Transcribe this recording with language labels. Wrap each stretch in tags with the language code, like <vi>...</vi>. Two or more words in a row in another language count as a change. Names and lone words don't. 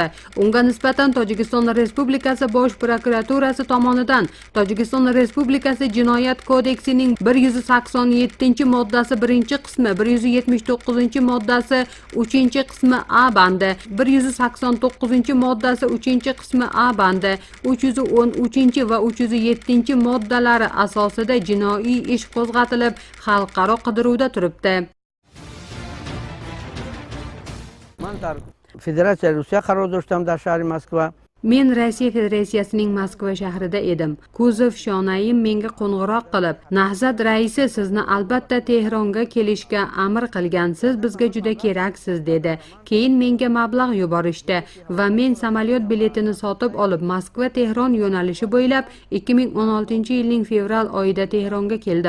<uz>Unga nisbatan Tojikiston Respublikasi Bosh prokuraturasi tomonidan Tojikiston Respublikasi Jinoyat kodeksining 187-moddasi 1-qismi, 179-moddasi 3-qismi A bandi, 189-moddasi 3-qismi A bandi, 313 va 307-moddalari asosida jinoiy ish qo'zg'atilib, xalqaro qidiruvda turibdi.</uz> <fa>من در فدراسیای روسیه قرار داشتم در شهر مسکو.</fa> <uz>Men Rossiya Federatsiyasining Moskva shahrida edim. Kuzov Shonayim menga qo'ng'iroq qilib, "Nahzat raisi sizni albatta Tehronga kelishga amr qilgan. Siz bizga juda keraksiz" dedi. Keyin menga mablag' yuborishdi va men samolyot biletini sotib olib, Moskva-Tehron yo'nalishi bo'ylab 2016-yilning fevral oyida Tehronga keldim.</uz>